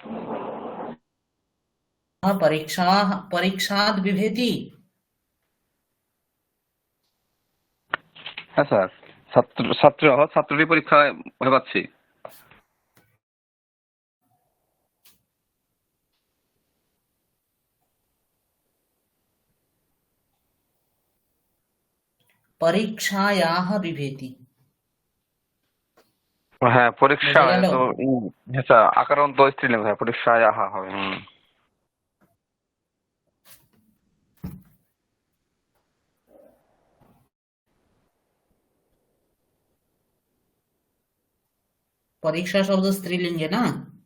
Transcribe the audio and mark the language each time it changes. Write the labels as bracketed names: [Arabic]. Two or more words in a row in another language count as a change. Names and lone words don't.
[Sanskrit] परीक्षा, परीक्षाद विभेति। [Bangla] হ্যাঁ স্যার, ছাত্রটি পরীক্ষায় ভয় পাচ্ছি। [Sanskrit] परीक्षायाः विभेति, [Bangla] হ্যাঁ পরীক্ষা বোঝা গেল। তো হ্যাঁ স্যার, আকারান্ত স্ত্রীলিঙ্গ, হ্যাঁ পরীক্ষায় আহা হবে। [Hindi] परीक्षा शब्द स्त्रीलिंग है ना।